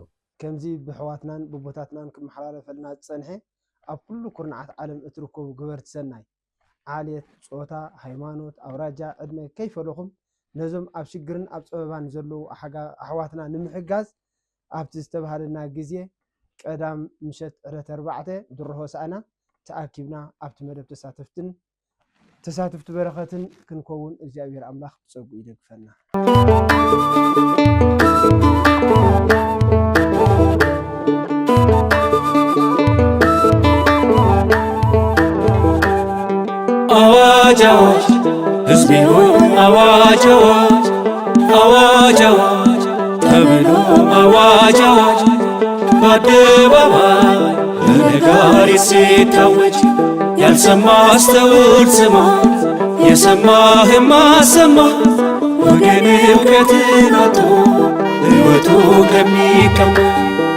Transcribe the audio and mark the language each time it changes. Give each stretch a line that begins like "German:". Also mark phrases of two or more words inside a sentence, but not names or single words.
Tigrinya: ከምዚ ብሕዋትናን ብቦታትናን ክመሓላለፈልና ፀንሐ ኣብ ኩሉ ኩርናዓት ዓለም እትርከቡ ገበርቲ ሰናይ ዓልየት ጾታ ሃይማኖት ኣውራጃ ዕድመ ከይፈለኹም ነዞም ኣብ ሽግርን ኣብ ፀበባን ዘለው ኣሕዋትና ንምሕጋዝ ኣብቲ ዝተባሃለና ግዜ ቀዳም ምሸት ዕለት 4 ድሮ ሆሳዕና ተኣኪብና ኣብቲ መደብ ተሳተፍቲ በረኸትን ክንከውን እግዚአብሔር ኣምላኽ ብፀጉ ይደግፈና።
Amharic: አዋጅ አዋጅ ሕዝቤ ሆይ አዋጅ አዋጅ አዋጅ አዋጅ ተብሎ አዋጅ አዋጅ በአደባባይ በነጋሪት ሲታወጅ ያልሰማ አስተውል ስማ የሰማህም አሰማ ወገን እውቀትን አጥቶ ሕይወቱ ከሚቀማ